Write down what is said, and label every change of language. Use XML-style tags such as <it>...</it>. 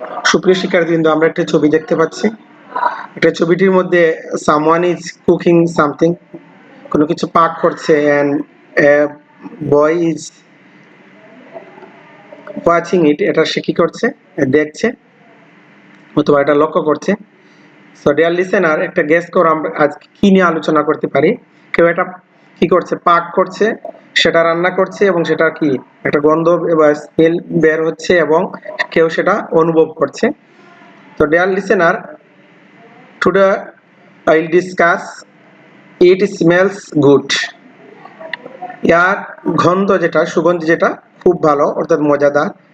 <bn>সুপ্রিয় শিক্ষার্থীবৃন্দ, আমরা একটা ছবি দেখতে পাচ্ছি। একটা ছবিটির মধ্যে</bn> <en>someone is cooking something,</en> <bn>কোনো কিছু পাক করছে,</bn> <en>and boy is watching it,</en> <bn>এটা সে কি করছে, দেখছে অথবা এটা লক্ষ্য করছে।</bn> <en>so dear listener,</en> <bn>একটা গেস করো আমরা আজ কি নিয়ে আলোচনা করতে পারি। কেউ এটা কি করছে, পাক করছে, সেটা রান্না করছে এবং সেটা কি একটা গন্ধ বা স্মেল বের হচ্ছে এবং কেউ সেটা অনুভব করছে।</bn> <en>তো dear listener, today I'll discuss it smells good.</en> <bn>ইয়ার গন্ধ যেটা, সুগন্ধি যেটা খুব ভালো অর্থাৎ মজাদার।</bn>